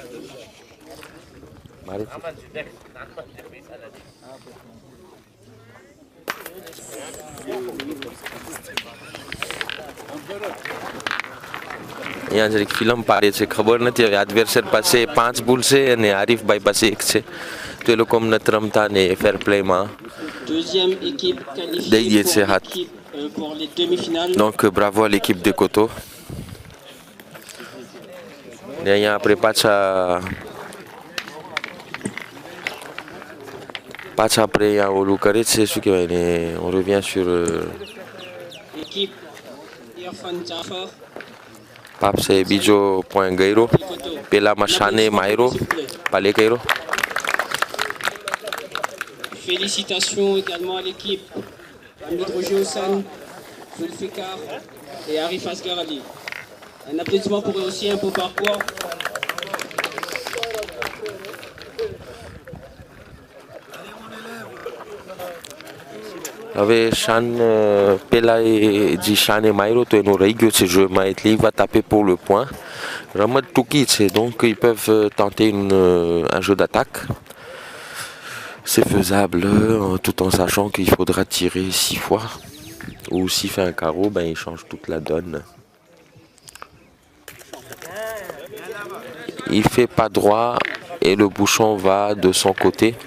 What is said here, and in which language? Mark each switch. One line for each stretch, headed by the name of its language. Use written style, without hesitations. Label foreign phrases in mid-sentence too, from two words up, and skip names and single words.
Gujarati: અહીંયા જરીક ફિલ્મ પાડે છે ખબર નથી હવે એડવર્સર પાસે 5 બુલ છે અને આરીફભાઈ પાસે 1 છે તો એ લોકો અમને રમતા ને ફેર પ્લેમાં દઈ દે છે હાથ.
French: Donc bravo à l'équipe de Koto.
Gujarati: Et અહીંયા આપણે પાછા après અહીંયા ઓલું કરે છે શું કહેવાય ને
French: on revient sur Pape c'est
Gujarati: બીજો point ગયરો પેલામાં શાને માયરો પાલે ગયરો.
French: Félicitations également à l'équipe Hamid Roger Hossan, Zulfikar et Arif Asghar Ali. Un applaudissement pour eux aussi, un beau parcours.
Gujarati: હવે શાન પેલા જે શાને માર્યો તો એનો રહી ગયો છે jeu-માં એટલે
French: il va taper pour le point.
Gujarati: રમત ટૂંકી છે
French: donc ils peuvent tenter un jeu d'attaque. C'est faisable tout en sachant qu'il faudra tirer 6 fois. Ou s'il fait un carreau, ben, il change toute la donne. Il fait pas droit et le bouchon va de son côté.